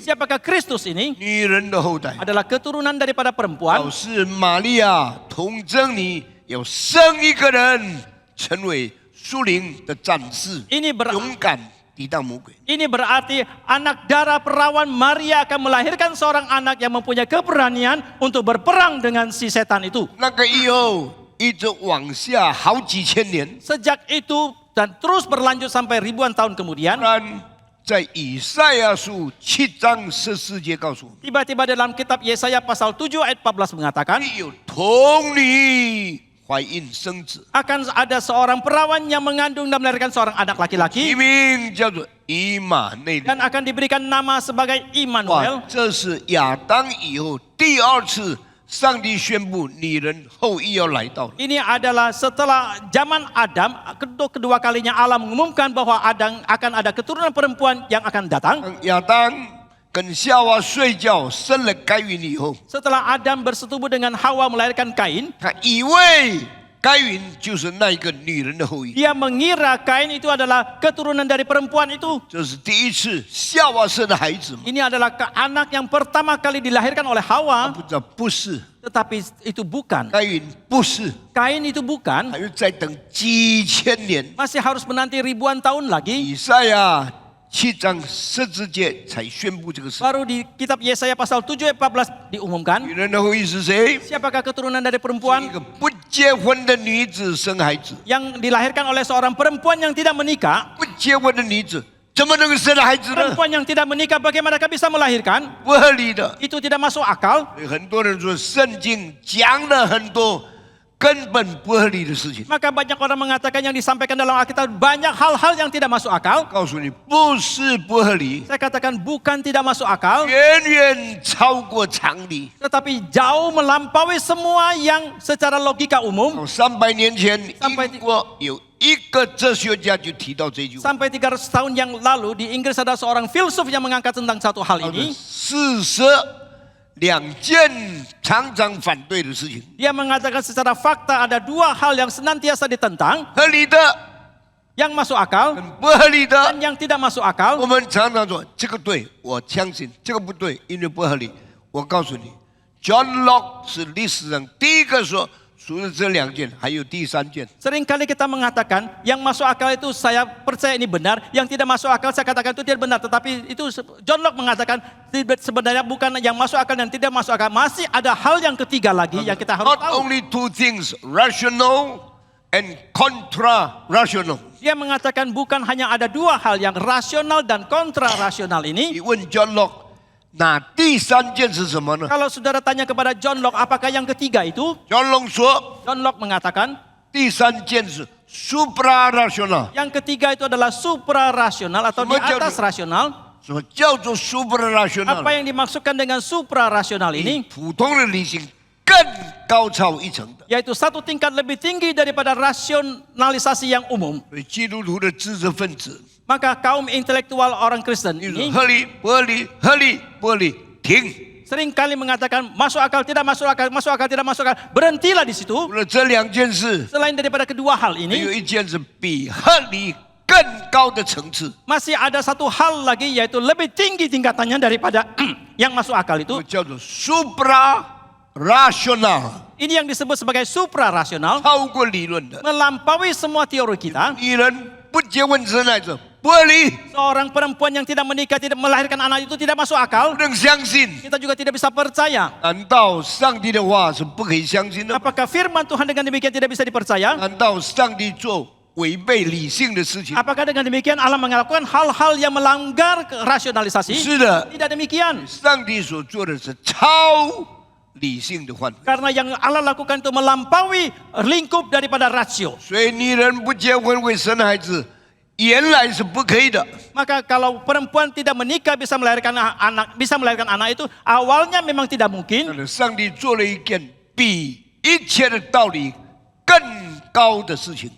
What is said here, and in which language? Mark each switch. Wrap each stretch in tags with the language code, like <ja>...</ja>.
<id>Siapakah Kristus ini?</id> <zh>女人的后代。</zh> <id>Adalah keturunan daripada</id> <zh>表</zh> <id>perempuan.</id> <zh>示玛利亚童贞你要生一个人，成为属灵的战士，</zh> <id>Ini</id> <zh>勇敢抵挡魔鬼。</zh> <id>Ini berarti anak darah perawan Maria akan melahirkan seorang anak yang mempunyai keberanian untuk berperang dengan si setan itu.</id> <zh>那个以后一直往下好几千年，</zh> <id>Sejak itu dan terus berlanjut sampai ribuan tahun</id> <zh>当</zh> <id>kemudian,</id> <zh>然在以赛亚书7章14节告诉我们，</zh> <id>tiba-tiba dalam kitab Yesaya pasal 7 ayat 14 mengatakan,</id> <zh>有童女怀孕生子，</zh> <id>akan ada seorang perawan yang mengandung dan melahirkan seorang anak</id> <zh>题</zh> <id>laki-laki</id> <zh>名叫做以马内利。</zh> <id>dan akan diberikan nama sebagai</id> <zh>哇，</zh> <id>Immanuel.</id> <zh>这是亚当以后第二次上帝宣布女人后裔要来到了。</zh> <id>Ini adalah setelah zaman Adam, kedua kalinya Allah mengumumkan bahwa akan ada keturunan perempuan yang akan datang.</id> <zh>亚当跟夏娃睡觉生了该隐以后，</zh> <id>Setelah Adam bersetubuh dengan Hawa melahirkan Kain,</id> <zh>他以为该隐就是那一个女人的后裔。</zh> <id>dia mengira Kain itu adalah keturunan dari perempuan itu.</id> <zh>这是第一次夏娃生的孩子嘛？</zh> <id>Ini adalah anak yang pertama kali dilahirkan oleh Hawa,</id> <zh>不知道不是，</zh> <id>tetapi itu bukan.</id> <zh>该隐不是，</zh> <id>Kain itu bukan,</id> <zh>还要再等几千年。</zh> <id>masih harus menanti ribuan tahun lagi.</id> <zh>以赛亚7章14节才宣布这个事。</zh> <id>Baru di kitab Yesaya pasal 7 ayat 14 diumumkan,</id> <zh>女人的后裔是谁？</zh> <id>siapakah keturunan dari</id> <zh>一</zh> <id>perempuan</id> <zh>个不结婚的女子生孩子，</zh> <id>yang dilahirkan oleh seorang perempuan yang tidak menikah.</id> <zh>不结婚的女子怎么能够生孩子呢？</zh> <id>Perempuan yang tidak menikah bagaimanakah bisa melahirkan?</id> <zh>不合理的。</zh> <id>Itu tidak masuk akal.</id> <zh>所以很多人说圣经讲了很多根本不合理的事情。</zh> <id>Maka banyak orang mengatakan yang disampaikan dalam Alkitab banyak hal-hal yang tidak masuk akal.</id> <zh>告诉你，不是不合理，</zh> <id>Saya katakan bukan tidak masuk akal,</id> <zh>远远超过常理。</zh> <id>tetapi jauh melampaui semua yang secara logika umum.</id> <zh>300年前，</zh> <id>sampai</id> <zh>英国有一个哲学家就提到这句话，</zh> <id>Sampai 300 tahun yang lalu di Inggris ada seorang filsuf yang mengangkat tentang satu hal</id> <zh>叫做</zh> <id>ini.</id> <zh>四舍两件常常反对的事情，</zh> <id>Dia mengatakan secara fakta ada dua hal yang senantiasa ditentang,</id> <zh>合理的</zh> <id>yang masuk akal</id> <zh>跟不合理的。</zh> <id>dan yang tidak masuk akal.</id> <zh>我们常常说这个对，我相信；这个不对，因为不合理。我告诉你 ，John Locke 是历史上第一个说，除了这两件，还有第三件。</zh> <id>Seringkali kita mengatakan yang masuk akal itu saya percaya ini benar, yang tidak masuk akal saya katakan itu tidak benar. Tetapi itu John Locke mengatakan sebenarnya bukan yang masuk akal dan tidak masuk akal. Masih ada hal yang ketiga lagi yang kita harus</id> <en>Not</en> <id>tahu.</id> <en>only two things, rational and contra-rational.</en> <id>Dia mengatakan bukan hanya ada dua hal yang rasional dan kontra rasional ini.</id> <zh>你问 John Locke，那第三件是什么呢</zh> <id>Kalau saudara tanya kepada John Locke, apakah yang ketiga itu?</id> <zh>？John Locke 说，</zh> <id>John Locke mengatakan</id> <zh>第三件是 supra-rational。</zh> <id>yang ketiga itu adalah suprarasional atau di Semacam- atas rasional.</id> <zh>什么叫做 suprarational？</zh> <id>Apa yang dimaksudkan dengan suprarasional ini?</id> <zh>普通的理性更高超一层的。</zh> <id>Yaitu satu tingkat lebih tinggi daripada rasionalisasi yang umum.</id> <zh>所以基督徒的知识分子，</zh> <id>Maka kaum intelektual orang Kristen</id> <zh>你说</zh> <id>ini</id> <zh>合理不合理？合理不合理？停！</zh> <id>seringkali mengatakan masuk akal, tidak masuk akal, masuk akal, tidak masuk akal. Berhentilah di situ.</id> <zh>除了这两件事，</zh> <id>Selain daripada kedua hal</id> <zh>还</zh> <id>ini,</id> <zh>有一件事比合理更高的层次，</zh> <id>masih ada satu hal lagi yaitu lebih tinggi tingkatannya daripada yang masuk akal</id> <zh>这</zh> <id>itu.</id> <zh>叫做 suprarational，</zh> <id>Ini yang disebut sebagai suprarasional,</id> <zh>超过理论的。</zh> <id>melampaui semua teori kita.</id> <zh>女人不结婚生孩子不合理，</zh> <id>Seorang perempuan yang tidak menikah, tidak melahirkan anak itu tidak masuk akal.</id> <zh>不能相信。</zh> <id>Kita juga tidak bisa percaya.</id> <zh>难道上帝的话是不可以相信的？</zh> <id>Apakah firman Tuhan dengan demikian tidak bisa dipercaya?</id> <zh>难道上帝做违背理性的事情？</zh> <id>Apakah dengan demikian Allah melakukan hal-hal yang melanggar rasionalisasi?</id> <zh>是的，</zh> <id>Tidak demikian.</id> <zh>上帝所做的是超理性的范围。</zh> <id>Karena yang Allah lakukan itu melampaui lingkup daripada rasio.</id> <zh>所以女人不结婚会生孩子，原来是不可以的。</zh> <id>Maka kalau perempuan tidak menikah bisa melahirkan anak itu awalnya memang tidak</id> <zh>但</zh> <id>mungkin.</id> <zh>是上帝做了一件比一切的道理更高的事情。</zh>